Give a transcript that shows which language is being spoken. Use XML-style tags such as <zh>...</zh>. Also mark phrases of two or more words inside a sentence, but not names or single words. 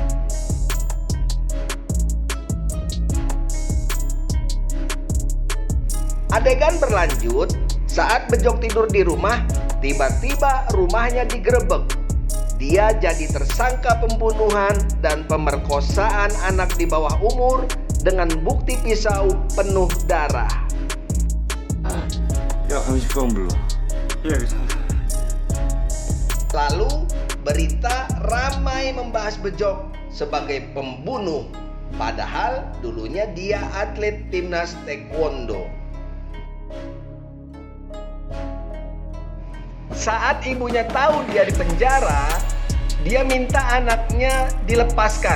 <id>Adegan berlanjut saat Bejok tidur di rumah. Tiba-tiba rumahnya digerebek. Dia jadi tersangka pembunuhan dan pemerkosaan anak di bawah umur dengan bukti pisau penuh darah.</id> <ko>야, 감식방 불러. 예, 알겠습니다.</ko> <id>Lalu berita ramai membahas Bejok sebagai pembunuh. Padahal dulunya dia atlet timnas taekwondo. Saat ibunya tahu dia di penjara, dia minta anaknya dilepaskan.</id>